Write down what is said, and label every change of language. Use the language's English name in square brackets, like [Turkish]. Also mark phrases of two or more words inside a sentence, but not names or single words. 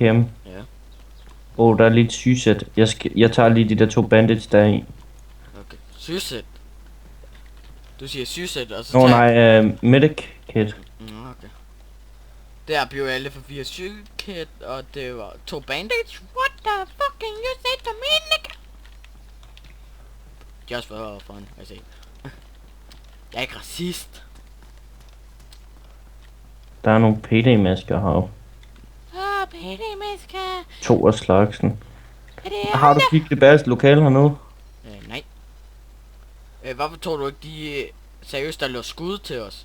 [Danish] Ja. Der er lidt sygesæt. Jeg tager lige de der 2 bandits der i. Okay. Sygesæt? Du siger sygesæt, og så tager... [English] nej, medic kit. [Danish] Okay. Der blev alle for 4 sygekit, og det var 2 bandits. [English] What the fucking you said to me, nigga? Just for fun, I say. [Danish] Jeg er ikke racist. Der er nogle PD-masker heroppe. PD-masker. 2 af slagsen. Har du kigget det bedste lokale hernede? Nej. Hvorfor tror du ikke de seriøst der lå skud til os?